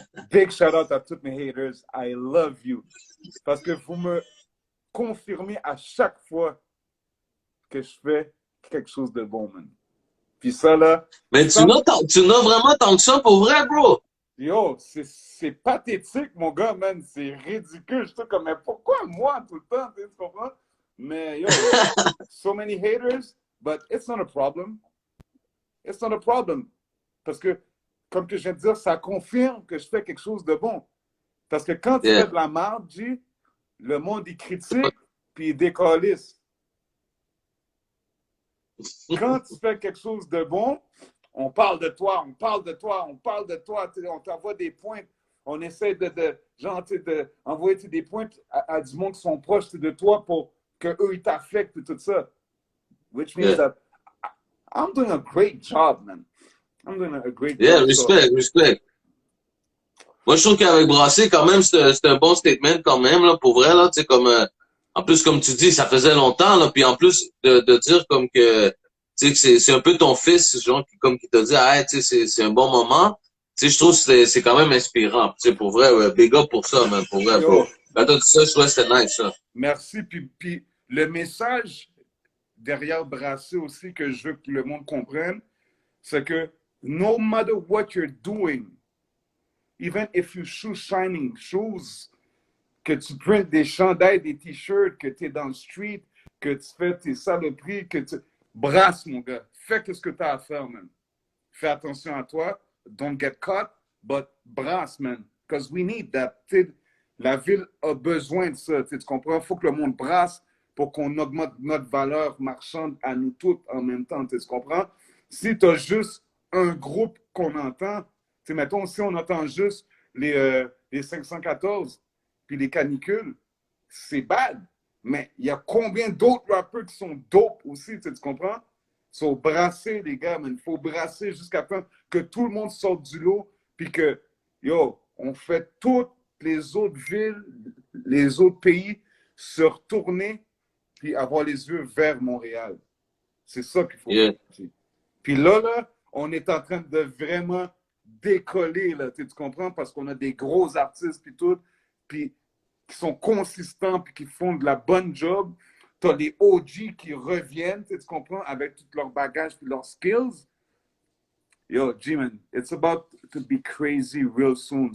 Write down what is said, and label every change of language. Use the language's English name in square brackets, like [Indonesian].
[English] Big shout-out [French] à tous mes haters. [English] I love you. [French] Parce que vous me confirmez à chaque fois que je fais quelque chose de bon, man. Puis ça, là... Mais tu n'as vraiment tant que ça pour vrai, bro? Yo, c'est pathétique, mon gars, man. C'est ridicule. Je suis comme, mais pourquoi moi tout le temps? Tu comprends? [English] Mais yo, so many haters, but it's not a problem. It's not a problem. [French] Parce que, comme que je viens de dire, ça confirme que je fais quelque chose de bon. Parce que quand tu fais de la merde, G, le monde, il critique, puis il décalisse. Quand tu fais quelque chose de bon, on parle de toi, on parle de toi, on parle de toi, on t'envoie des pointes, on essaie d'envoyer des pointes à du monde qui sont proches de toi pour qu'eux, ils t'affectent et tout ça. [English] Which means that I'm doing a great job, man. I'm doing a great job. Respect. [French] Moi, je trouve qu'avec Brassé, quand même, c'est un bon statement quand même, là, pour vrai, là, tu sais, comme, en plus, comme tu dis, ça faisait longtemps, là, puis en plus, de dire comme que, tu sais, que c'est un peu ton fils, genre, qui t'a dit, ah, tu sais, c'est un bon moment. Tu sais, je trouve que c'est quand même inspirant. Tu sais, pour vrai, ouais, [English] big up [French] pour ça, man, pour vrai, bro. Quand t'as dit ça, je trouvais que c'était nice, ça. Merci, puis le message derrière Brassé aussi que je veux que le monde comprenne, c'est que [English] no matter what you're doing, even if you shoe shining shoes, [French] que tu printes des chandails, des t-shirts, que tu es dans le street, que tu fais tes saloperies, que tu... Brasse, mon gars. Fais ce que tu as à faire, man. Fais attention à toi. [English] Don't get caught, but brasse, man. Because we need that. [French] La ville a besoin de ça. Tu comprends? Il faut que le monde brasse pour qu'on augmente notre valeur marchande à nous toutes en même temps. Tu comprends? Si tu as juste un groupe qu'on entend, mettons, si on entend juste les 514 puis les canicules, c'est bad. Mais il y a combien d'autres rappeurs qui sont dope aussi, tu comprends? Il faut brasser, les gars, mais il faut brasser jusqu'à temps que tout le monde sorte du lot, puis que, yo, on fait toutes les autres villes, les autres pays se retourner, puis avoir les yeux vers Montréal. C'est ça qu'il faut [English] Yeah. [French] faire. Puis là, on est en train de vraiment décoller, là, tu comprends? Parce qu'on a des gros artistes, puis tout, puis qui sont consistants, puis qui font de la bonne job. Tu as les OG qui reviennent, tu comprends, avec tout leur bagage puis leurs skills. [English] Yo, G-Man, it's about to be crazy real soon.